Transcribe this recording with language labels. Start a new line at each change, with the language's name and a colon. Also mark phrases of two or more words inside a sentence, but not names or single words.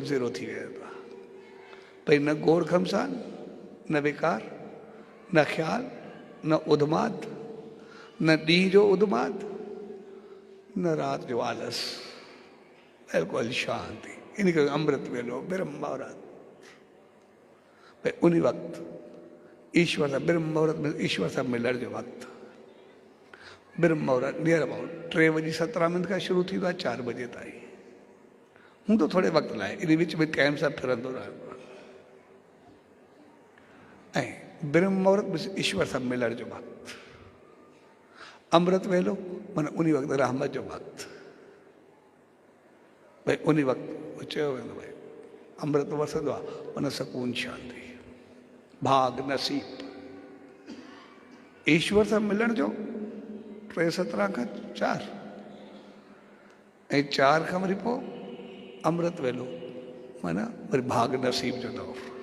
Sindhi: ज़ीरो थी वेंदो आहे भई न गोड़ घमसान न विकार न ख्याल न उदमाद न ॾींहं जो उदमाद न राति जो आलस बिल्कुलु शांति इन करे अमृत वेलो ब्रह्म मुहूर्त भई उन वक़्तु ईश्वर सां ब्रह्म मुहूर्त में ईश्वर सां मिलण जो वक़्तु ब्रह्म मुहूर्त
English: near about
Sindhi: 3:17 खां शुरू थींदो आहे 4 बजे ताईं हूंदो थोरे वक़्त लाइ इन विच में कंहिं सां फिरंदो रहंदो आहे ऐं ब्रह्म मुहूर्त में ईश्वर सां मिलण जो वक़्तु अमृत वेलो माना उन वक़्तु रहमत जो वक़्तु भई उन वक़्तु चयो वेंदो भई अमृत वसंदो आहे माना सुकून शांति भाग नसीब ईश्वर सां मिलण जो 3:17 खां 4 ऐं 4 खां वरी पोइ अमृत वेलो माना वरी भाग नसीब जो दौर